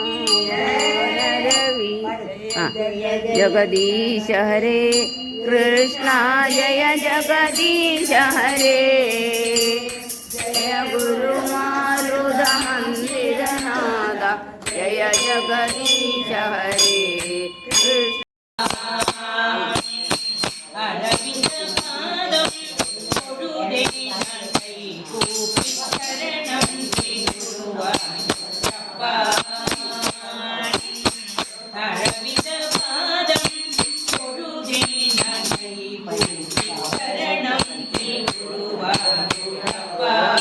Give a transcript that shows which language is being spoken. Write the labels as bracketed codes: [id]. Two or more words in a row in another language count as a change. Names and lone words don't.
[hi] रवि जगदीश हरे कृष्णा जय जगदीश हरे जय गुरु जगदीश हरे कृष्ण [ta] அரவிந்த பாதம் தொழுதே நகை கூப்பி சரணம் திருவாயப்பா. அரவிந்த பாதம் தொழுதே நகை கூப்பி சரணம் திருவாயப்பா.